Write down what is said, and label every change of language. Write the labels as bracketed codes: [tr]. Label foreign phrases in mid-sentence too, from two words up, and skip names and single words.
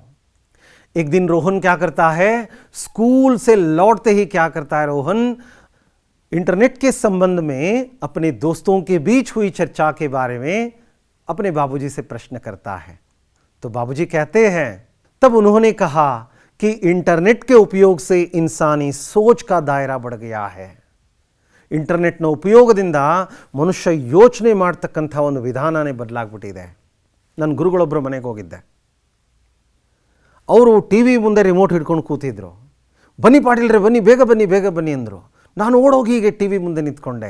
[hi] एक दिन रोहन क्या करता है, स्कूल से लौटते ही क्या करता है रोहन, इंटरनेट के संबंध में अपने दोस्तों के बीच हुई चर्चा के बारे में अपने बाबूजी से प्रश्न करता है। तो बाबूजी कहते हैं, तब उन्होंने कहा कि इंटरनेट के उपयोग से इंसानी सोच का दायरा बढ़ गया है। [kn] ಇಂಟರ್ನೆಟ್ನ ಉಪಯೋಗದಿಂದ ಮನುಷ್ಯ ಯೋಚನೆ ಮಾಡ್ತಕ್ಕಂಥ ಒಂದು ವಿಧಾನನೇ ಬದಲಾಗ್ಬಿಟ್ಟಿದೆ. ನನ್ನ ಗುರುಗಳೊಬ್ಬರು ಮನೆಗೆ ಹೋಗಿದ್ದೆ. ಅವರು ಟಿ ವಿ ಮುಂದೆ ರಿಮೋಟ್ ಹಿಡ್ಕೊಂಡು ಕೂತಿದ್ರು. ಬನ್ನಿ ಪಾಟೀಲ್ರೆ ಬನ್ನಿ, ಬೇಗ ಬನ್ನಿ ಬೇಗ ಬನ್ನಿ ಅಂದರು. ನಾನು ಓಡೋಗಿ ಹೀಗೆ ಟಿ ವಿ ಮುಂದೆ ನಿಂತ್ಕೊಂಡೆ.